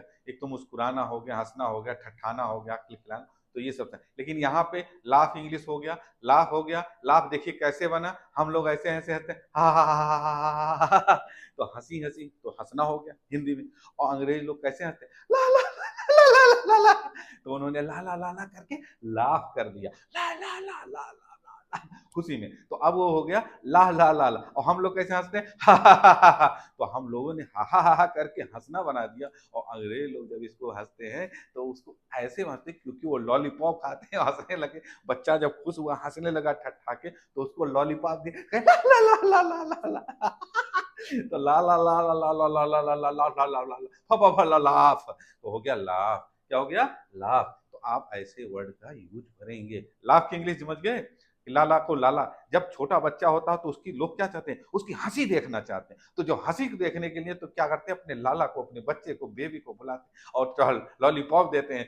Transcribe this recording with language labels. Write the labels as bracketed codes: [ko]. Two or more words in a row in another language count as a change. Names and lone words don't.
[hi] एक तो मुस्कुराना हो गया, हंसना हो गया, ठट्ठाना हो गया, खिलखिलाना, तो ये सब था। लेकिन यहाँ पे [en] laugh English [hi] हो गया, लाफ हो गया। लाफ देखिए कैसे बना, हम लोग ऐसे ऐसे हंसते हैं, हा हा हा हा हा हा हा, तो हंसी हंसी, तो हंसना हो गया हिंदी में। और अंग्रेज लोग कैसे हंसते हैं, ला ला ला ला ला ला ला, तो उन्होंने ला ला ला ला करके लाफ कर दिया, ला ला ला ला ला खुशी में। तो अब वो हो गया ला ला ला ला। और हम लोग कैसे हंसते हैं, हा हा हा हा हा। तो हम लोगों ने हा हा हा करके हंसना बना दिया। और अंग्रेज लोग जब इसको हंसते हैं तो उसको ऐसे हंसते क्योंकि वो लॉलीपॉप खाते हैं, हंसने लगे। बच्चा जब खुश हुआ हंसने लगा ठट्ठा के, तो उसको लॉलीपॉप दिया, ला ला ला ला ला ला, तो ला ला ला ला ला ला ला ला ला ला ला ला ला ला ला लाफ, तो हो गया लाफ। क्या हो गया? लाफ। तो आप ऐसे वर्ड का यूज करेंगे। लाफ की इंग्लिश समझ गए? लाला को लाला, जब छोटा बच्चा होता है तो उसकी लोग क्या चाहते हैं? उसकी हंसी देखना चाहते हैं। तो जो हंसी देखने के लिए तो क्या करते हैं? अपने लाला को, अपने बच्चे को, बेबी को बुलाते हैं और चल लॉलीपॉप देते हैं।